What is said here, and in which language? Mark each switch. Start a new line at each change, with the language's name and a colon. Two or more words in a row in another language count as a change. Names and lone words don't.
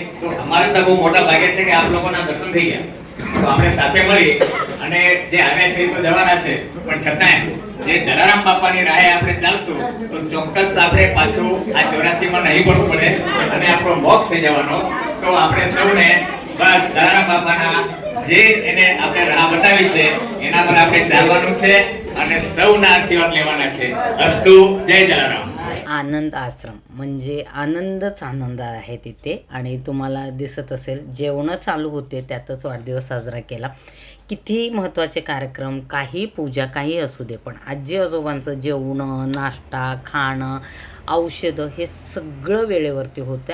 Gujarati: તો અમારે તો બહુ મોટા ભાગ્ય છે કે આપ લોકોના દર્શન થઈ ગયા. તો આપણે સાથે મળી અને જે આવ્યા છે એ તો જવાના છે, પણ છતાંય જે જલારામ બાપાની રાહે આપણે ચાલશું તો ચોક્કસ આપણે પાછું આ 84માં નહીં પડવું પડે અને આપણો મોક્ષ થઈ જવાનો. તો આપણે સૌને બસ જલારામ બાપાના જે એને આપણે રાહ બતાવી છે એના પર આપણે ચાલવાનું છે અને સૌના આશીર્વાદ લેવાના છે. અસ્તુ. જય જલારામ.
Marathi: आनंद आश्रम म्हणजे आनंदच आनंद आहे तिथे. आणि तुम्हाला दिसत असेल जेवणं चालू होते, त्यातच वाढदिवस साजरा केला. किती महत्त्वाचे कार्यक्रम, काही पूजा, काही असू दे, पण आजी आजोबांचं जेवणं, नाश्ता, खाणं, औषधं हे सगळं वेळेवरती होतं.